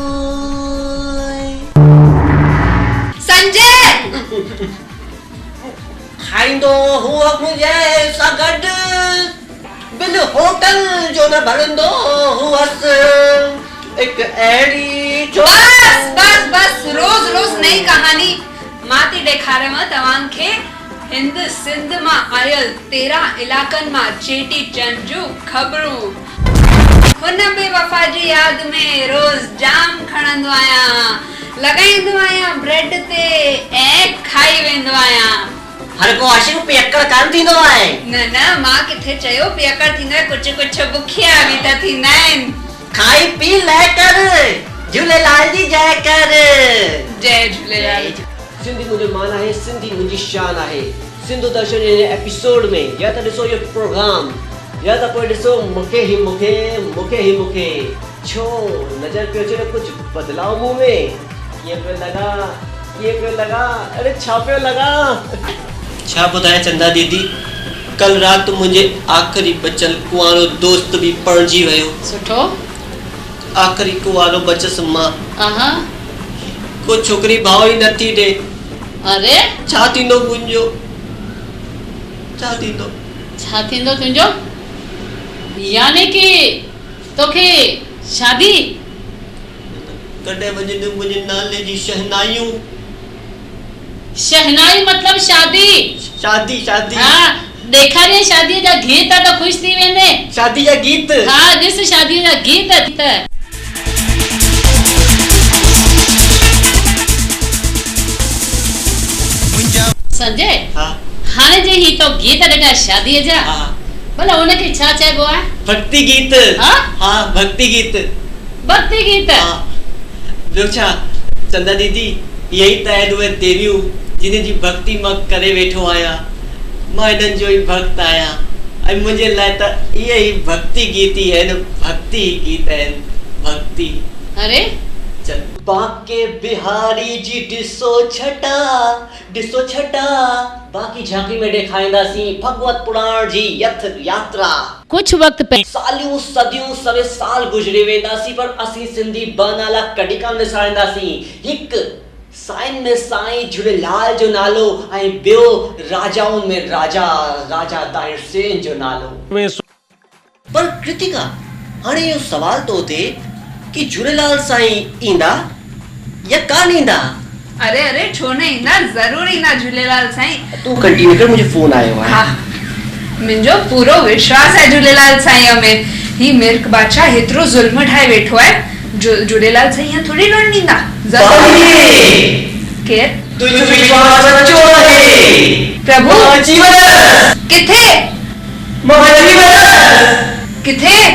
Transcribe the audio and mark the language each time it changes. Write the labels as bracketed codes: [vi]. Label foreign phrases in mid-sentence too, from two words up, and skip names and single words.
[sd] संजय खाईंदो हुआ मुझे सगड, बिल होटल जो न भरंदो हुअस, एक अहिड़ी जो। [hi] बस रोज नई कहानी। [sd] मां थी ॾेखारियांव तव्हांखे हिंद सिंध मां आयल 13 इलाइक़नि मां चेटी चंड जूं ख़बरूं। हुन बेवफा जी यादि में रोज़ जाम खणंदो आहियां, लॻाईंदो आहियां ब्रेड ते ऐं खाई वेंदो आहियां। हर को आशिक पियक्कड़ कान थींदो आहे। न मां किथे चयो पियक्कड़ थींदो आहे, कुझु बुखिया बि त थींदा आहिनि। खाई पी लय कर, झूलेलाल जी जय कर। जय झूलेलाल। सिंधी मुझे मान आहे, सिंधी मुंहिंजी शान आहे। सिंधु दर्शन जे एपिसोड में या त ॾिसो इहो प्रोग्राम या त पोइ ॾिसो मूंखे ही मूंखे छो नज़र पियो अचे कुझु बदलाव मुंह में। कीअं पियो लॻा अरे छा पियो लॻा। छा ॿुधाए चंदा दीदी, कल रात मुंहिंजे आख़िरी बचल कुंवारो दोस्त बि पणिजी वियो। सुठो। आख़िरी कुंवारो बचसि मां। को छोकिरी भाव ई नथी ॾे। अरे छा थींदो मुंहिंजो, छा थींदो तुंहिंजो? यानी कि तोखे शादी? कॾहिं वॼंदियूं मुंहिंजे नाले जी शहनाइयूं। शहनाई मतलब शादी। हाँ, ॾेखारे शादीअ जा गीत त ख़ुशि थी वेंदे। शादी जा गीत? हाँ, ॾिस शादीअ जा गीत। संजय, हाणे जे ही तो गीत ॾिठा शादीअ जा, भला उनखे छा चइबो आहे? भक्ति गीत। हाँ, भक्ति गीत। ॿियो छा चंदा दीदी, यही त आहिनि उहे देवियूं जिन जी भक्ति मां करे वेठो आहियां। मां इन्हनि जो ई भक्त आहियां ऐं मुंहिंजे लाइ त इहे ई भक्ति गीत ई आहिनि, भक्ति गीत आहिनि, भक्ति। अरे चल बाके बिहारी जी ॾिसो छटा बाकी झांकी में ॾेखारींदासीं भगवत पुराण जी यथ यात्रा। [hi] कुछ वक्त पे [sd] सालियूं सदियूं सवे साल गुजरी वेंदासीं पर असीं सिंधी बनाला कॾहिं कान विसारींदासीं। हिकु साईं में साईं झूलेलाल जो नालो ऐं ॿियो राजाउनि में राजा राजा दाहिर सेन जो नालो। पर कृतिका हाणे इहो सवाल तो थिए कि झूलेलाल साईं ईंदा या कान ईंदा? अरे अरे छो न ईंदा, ज़रूर ईंदा झूलेलाल साईं। तू कंटिन्यू कर, मुझे फोन आयो है। हाँ, मुंहिंजो पूरो विश्वास है झूलेलाल साईं में। ही मिर्क बादशाह हेतिरो ज़ुल्म ठाहे वेठो है, झूलेलाल साईं थोड़ी रहण ॾींदा। केर? तुझो विश्वास सच्चो आहे। प्रभु जीवन किथे? किथे?